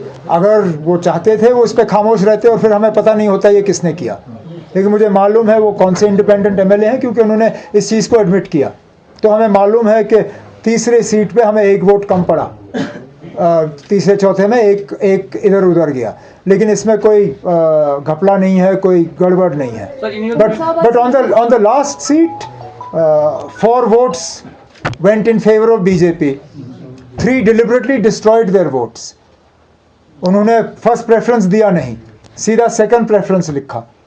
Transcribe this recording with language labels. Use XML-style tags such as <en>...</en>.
<hi>अगर वो चाहते थे वो इस पर खामोश रहते और फिर हमें पता नहीं होता ये किसने किया, लेकिन मुझे मालूम है वो कौन से इंडिपेंडेंट एमएलए हैं क्योंकि उन्होंने इस चीज़ को एडमिट किया। तो हमें मालूम है कि तीसरे सीट पे हमें 1 वोट कम पड़ा, तीसरे चौथे में एक इधर उधर गया, लेकिन इसमें कोई घपला नहीं है, कोई गड़बड़ नहीं है।</hi> <en>But on the last seat 4 votes went in favor of BJP, 3 deliberately destroyed their votes।</en> <hi>उन्होंने फर्स्ट प्रेफरेंस दिया नहीं, सीधा सेकंड प्रेफरेंस लिखा।</hi>